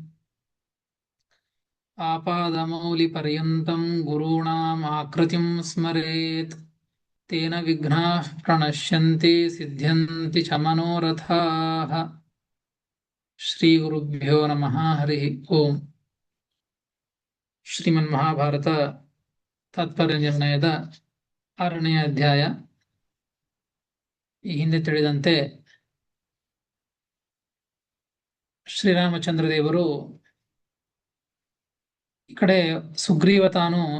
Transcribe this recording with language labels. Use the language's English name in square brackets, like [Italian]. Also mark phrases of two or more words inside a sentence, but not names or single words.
[Sanskrit] आपादमौलिपर्यन्तं गुरूणाम् आकृतिं स्मरेत् तेन विघ्नाः प्रणश्यन्ति सिद्ध्यन्ति च मनोरथाः। श्रीगुरुभ्यो नमः। हरिः ओम्। [Kannada] ಶ್ರೀಮನ್ಮಹಾಭಾರತ ತಾತ್ಪರ್ಯ ನಿರ್ಣಯದ 6ನೇ ಅಧ್ಯಾಯ. ಈ ಹಿಂದೆ ತಿಳಿದಂತೆ ಶ್ರೀರಾಮಚಂದ್ರ ದೇವರು ಈ ಕಡೆ ಸುಗ್ರೀವ ತಾನು